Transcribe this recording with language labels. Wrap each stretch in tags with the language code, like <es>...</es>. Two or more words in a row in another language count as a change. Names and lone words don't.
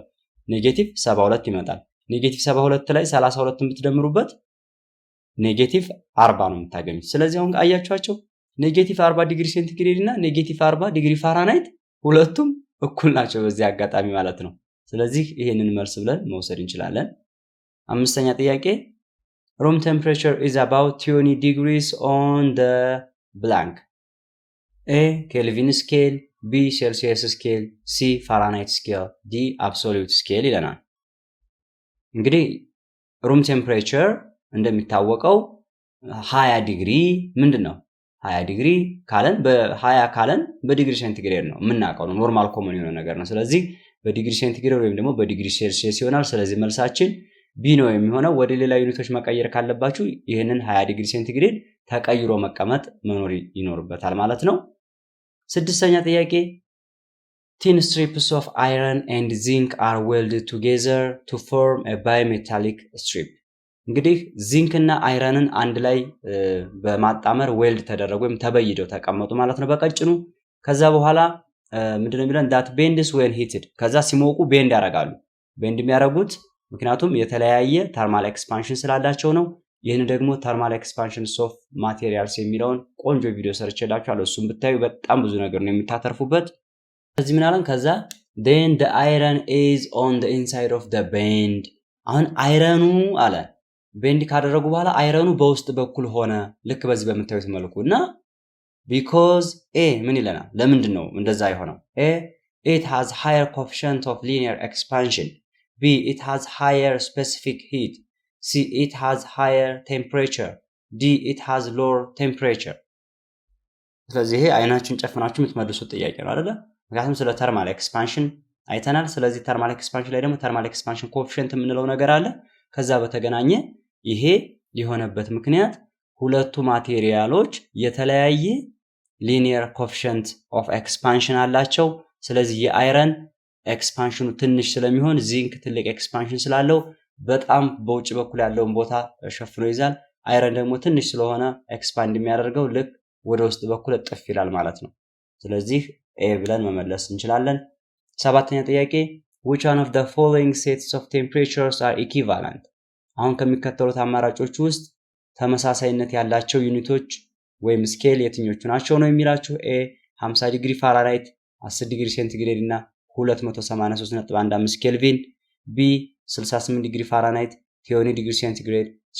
<am>ኔጌቲቭ 72 ይመጣል። ኔጌቲቭ 72 ላይ 32ን ብትደምሩበት ኔጌቲቭ 40 ነው የምታገኙት። ስለዚህ አሁን አያችኋቸው ኔጌቲቭ 40</am> <en>degree centigrade</en> <am>እና ኔጌቲቭ 40</am> <en>degree Fahrenheit</en> <am>ሁለቱም እኩል ናቸው በዚህ አጋጣሚ ማለት ነው። ስለዚህ ይሄንን መልስ ብለን መውሰድ እንችላለን። አምስተኛ ጥያቄ</am> <en>room temperature is about 20 degrees on the blank. A Kelvin scale, B Celsius scale, C Fahrenheit scale, D absolute scale</en> <am>ይለናል። እንግዲህ</am> <en>room temperature</en> <am>እንደሚታወቀው 20 ዲግሪ ምንድን ነው? 20 ዲግሪ ካለን በ20 ካለን</am> <en>degree centigrade</en> <am>ነው የምናውቀው ነው፣</am> <en>normal common</en> <am>የሆነ ነገር ነው። ስለዚህ በዲግሪ ሴንቲግሬድ ወይም ደግሞ</am> <en>degree Celsius</en> <am>ይሆናል። ስለዚህ መልሳችን ቢ ነው የሚሆነው። ወደ ሌላ ዩኒቶች መቀየር ካለባችሁ ይህንን 20</am> <en>degree centigrade</en> <am>ተቀይሮ መቀመጥ መኖር ይኖርበታል ማለት ነው። ስድስተኛ ጥያቄ</am> <en>thin strips of iron and zinc are welded together to form a bimetallic strip.</en> <am>እንግዲህ ዚንክ እና አይረንን አንድ ላይ በማጣመር ዌልድ ተደረጉ ወይም ተበይደው ተቀመጡ ማለት ነው በቀጭኑ። ከዛ በኋላ ምንድነው የሚለን?</am> <en>that bends when heated።</en> <am>ከዛ ሲሞቁ ቤንድ ያደርጋሉ። ቤንድ የሚያደርጉት ምክንያቱም የተለያየ</am> <en>thermal expansion</en> <am>ስላላቸው ነው። ይህን ደግሞ</am> <en>thermal expansions of materials</en> <am>የሚለውን ቆንጆ ቪዲዮ ሰርቼላችኋለሁ። እሱም ብታዩ በጣም ብዙ ነገር ነው የምታተርፉበት። ስለዚህ ምን አለን? ከዛ</am> <en>then the iron is on the inside of the bend።</en> <am>አሁን አይረኑ አለ ቤንድ ካደረጉ በኋላ አይረኑ በውስጥ በኩል ሆነ፣ ልክ በዚህ በምታዩት መልኩ እና</am> <en>because a</en> <am>ምን ይለናል? ለምንድን ነው እንደዛ የሆነው?</am> <en>a it has higher coefficient of linear expansion, b it has higher specific heat, c it has higher temperature, d it has lower temperature።</en> <am>ስለዚህ ይሄ አይናችሁን ጨፍናችሁ የምትመልሱት ጥያቄ ነው አይደለ? ምክንያቱም ስለ</am> <en>thermal expansion</en> <am>አይተናል። ስለዚህ</am> <en>thermal expansion</en> <am>ላይ ደግሞ</am> <en>thermal expansion coefficient</en> <am>የምንለው ነገር አለ። ከዛ በተገናኘ ይሄ የሆነበት ምክንያት ሁለቱ ማቴሪያሎች የተለያየ</am> <en>linear coefficient of expansion</en> <am>አላቸው። ስለዚህ የአይረን ኤክስፓንሽኑ ትንሽ ስለሚሆን ዚንክ ትልቅ ኤክስፓንሽን ስላለው በጣም በውጭ በኩል ያለውን ቦታ ሸፍኖ ይዛል። አይረን ደግሞ ትንሽ ስለሆነ ኤክስፓንድ የሚያደርገው ልክ ወደ ውስጥ በኩል እጥፍ ይላል ማለት ነው። ስለዚህ ኤ ብለን መመለስ እንችላለን። ሰባተኛ ጥያቄ</am> <en>which one of the following sets of temperatures are equivalent?</en> <am>አሁን ከሚከተሉት አማራጮች ውስጥ ተመሳሳይነት ያላቸው ዩኒቶች ወይም ስኬል የትኞቹ ናቸው ነው የሚላችሁ። ኤ 50</am> <en>degree Fahrenheit</en> <am>10</am> <en>degree centigrade</en> <am>እና 283.15 ኬልቪን፣ ቢ 68</am> <en>degree Fahrenheit</en> <am>20</am> <en>degree centigrade</en>